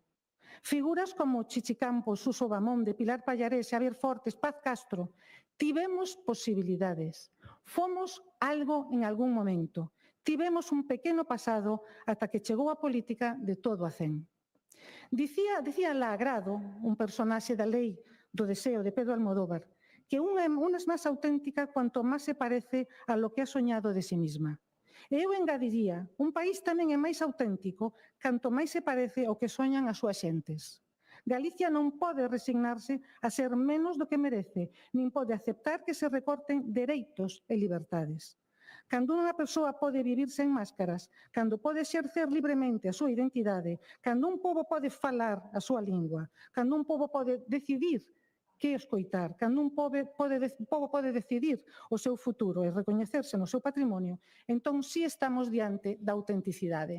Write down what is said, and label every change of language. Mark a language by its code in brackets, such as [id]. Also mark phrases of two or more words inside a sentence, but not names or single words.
[gl] Figuras como Chichi Campos, Suso Bamonde, Pilar Pallarés, Xavier Fortes, Paz Castro, tivemos posibilidades. Fomos algo en algún momento. Tivemos un pequeno pasado ata que chegou a política de todo a cen. Dicía Lagrado, un personaxe da lei do deseo de Pedro Almodóvar, que [es] una es más auténtica cuanto más se parece a lo que ha soñado de sí misma. [gl] E eu engadiría, un país tamén é máis auténtico canto máis se parece ao que soñan as súas xentes. Galicia non pode resignarse a ser menos do que merece, nin pode aceptar que se recorten dereitos e liberdades. Cando unha persoa pode vivir sen máscaras, cando pode exercer libremente a súa identidade, cando un pobo pode falar a súa lingua, cando un pobo pode decidir que escoitar, cando un pobo pode decidir o seu futuro e recoñecerse no seu patrimonio, entón sí estamos diante da autenticidade.